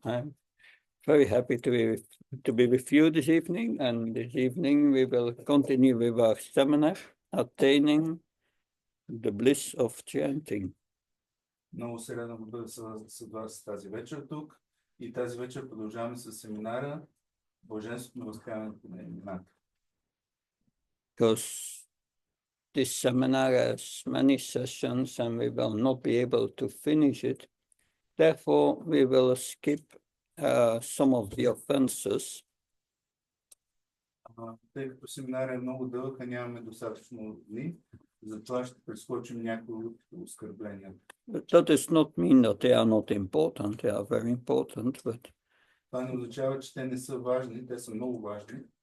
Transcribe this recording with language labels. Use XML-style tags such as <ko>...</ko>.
<en>I'm very happy to be with you this evening, and this evening we will continue with our seminar, Attaining the Bliss of Chanting.</en> <bg>Много се радвам да бъда с вас тази вечер тук и тази вечер продължаваме с семинара Блаженството на възкресяването на имената.</bg> <en>Because this seminar has many sessions and we will not be able to finish it. Therefore, we will skip some of the offenses.</en> <bg>Тъй като семинарът е много дълъг, а нямаме достатъчно дни, затова ще прескочим някои от оскърбленията.</bg> <en>But that does not mean that they are not important. They are very important. But</en> <bg>това не означава, че те не са важни, те са много важни.</bg>